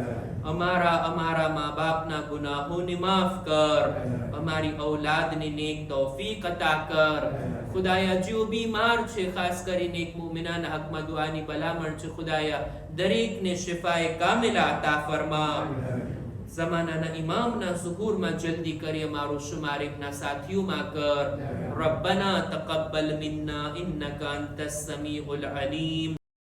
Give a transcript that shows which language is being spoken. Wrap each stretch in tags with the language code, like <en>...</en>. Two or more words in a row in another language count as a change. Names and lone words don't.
<gu>અમારા મા બાપના ગુનાહોને માફ કર. અમારી ઔલાદને નેક તૌફીક અતા કર. ખુદાયા જેઓ બીમાર છે ખાસ કરીને એક મુમિનાના હકમાં દુઆની ભલામણ છે, ખુદાયા દરેકને શિફાએ કામિલા અતા ફરમા. જમાનાના ઇમામના ઝુહૂરમાં જલ્દી કરી અમારો શુમાર ઇબના સાથીઓમાં કર.</gu> <ar>ربنا تقبل منا إنك أنت السميع العليم.</ar>